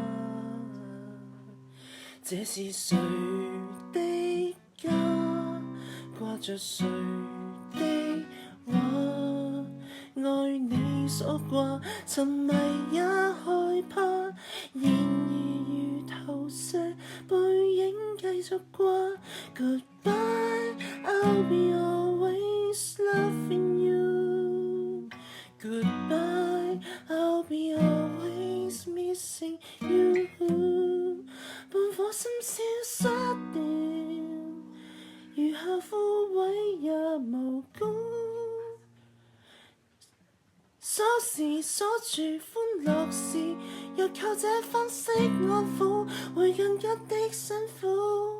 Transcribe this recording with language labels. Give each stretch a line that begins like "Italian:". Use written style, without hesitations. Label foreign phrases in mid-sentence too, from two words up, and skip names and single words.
Cantonese: 這是誰的家？掛着誰的畫？愛你所掛，沉迷也害怕。然而如投射，背影繼續掛。
English: Goodbye, I'll be always loving you. Goodbye, I'll be always missing you.
Cantonese: 半顆心消失了，如下枯萎也無辜。鎖匙鎖住歡樂時，若靠這方式安撫，會更加的辛苦。